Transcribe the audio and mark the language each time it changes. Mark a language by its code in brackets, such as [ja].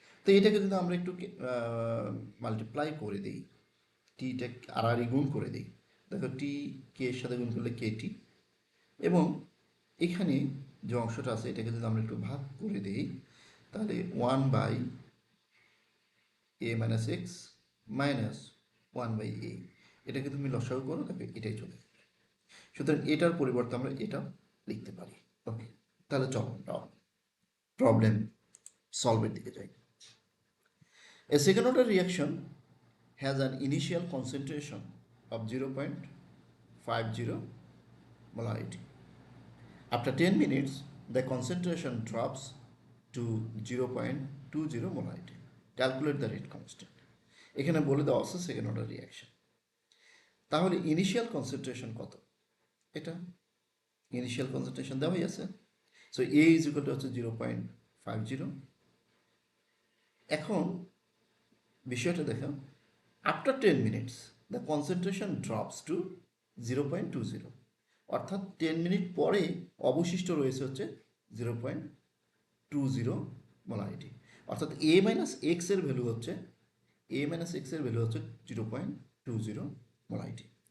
[bn] তো এটাকে যদি আমরা একটু মাল্টিপ্লাই করে দিই, টিটা আড়াআড়ি গুণ করে দিই, দেখো টি কে এর সাথে গুণ করলে কে টি, এবং এখানে যে অংশটা আছে এটাকে যদি আমরা একটু ভাগ করে দিই, তাহলে 1/a minus x minus 1/a, এটাকে তুমি লসাগু করো, দেখো এটাই চলে আসবে। সুতরাং এটার পরিবর্তে আমরা এটা লিখতে পারি। ওকে, তাহলে চলো প্রবলেম সলভের দিকে যাই। [en] A second order reaction has an initial concentration of 0.50 molarity. After 10 minutes, the concentration drops to 0.20 molarity. Calculate the rate constant. [bn] এখানে বলে দেওয়া আছে সেকেন্ড অর্ডার রিয়াকশন। তাহলে ইনিশিয়াল কনসেন্ট্রেশন কত? এটা ইনিশিয়াল কনসেন্ট্রেশন দেওয়াই আছে। So A is equal to হচ্ছে 0.50। এখন বিষয়টা দেখো, [en] after 10 minutes the concentration drops to 0.20, [bn] অর্থাৎ 10 মিনিট পরে অবশিষ্ট রয়েছে হচ্ছে 0.20 মোলারিটি, অর্থাৎ এ মাইনাস এক্স এর ভ্যালু হচ্ছে, এ মাইনাস এক্স এর ভ্যালু হচ্ছে 0.20 মোলারিটি।